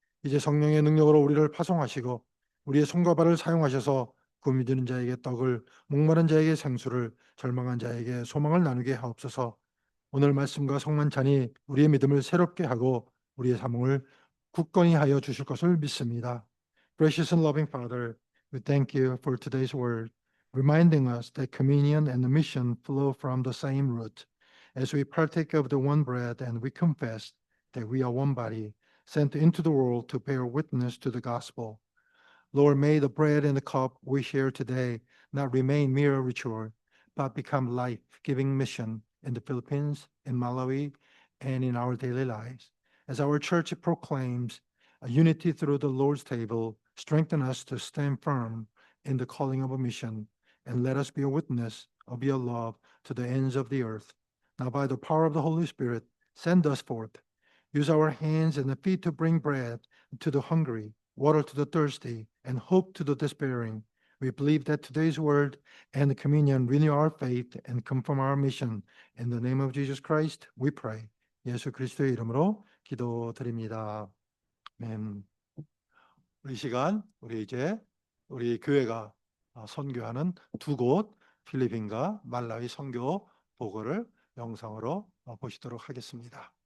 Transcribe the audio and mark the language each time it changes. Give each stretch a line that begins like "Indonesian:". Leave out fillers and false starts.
Korean: 이제 성령의 능력으로 우리를 파송하시고 우리의 손과 발을 사용하셔서 굶이 드는 자에게 떡을, 목마른 자에게 생수를, 절망한 자에게 소망을 나누게 하옵소서. 오늘 말씀과 성만찬이 우리의 믿음을 새롭게 하고 우리의 삶을 굳건히 하여 주실 것을 믿습니다.
English: Gracious and loving Father, we thank you for today's word, reminding us that communion and the mission flow from the same root. As we partake of the one bread and we confess that we are one body, sent into the world to bear witness to the gospel. Lord, may the bread and the cup we share today not remain mere ritual, but become life-giving mission in the Philippines, in Malawi, and in our daily lives. As our church proclaims a unity through the Lord's table, strengthen us to stand firm in the calling of a mission, and let us be a witness of your love to the ends of the earth. Now, by the power of the Holy Spirit, send us forth. Use our hands and feet to bring bread to the hungry, water to the thirsty, and hope to the despairing. We believe that today's word and the communion renew our faith and confirm our mission. In the name of Jesus Christ, we pray.
Korean: 예수 그리스도의 이름으로 기도드립니다. 아멘. 이 시간 우리 이제 우리 교회가 선교하는 두 곳 필리핀과 말라위 선교 보고를 영상으로 보시도록 하겠습니다.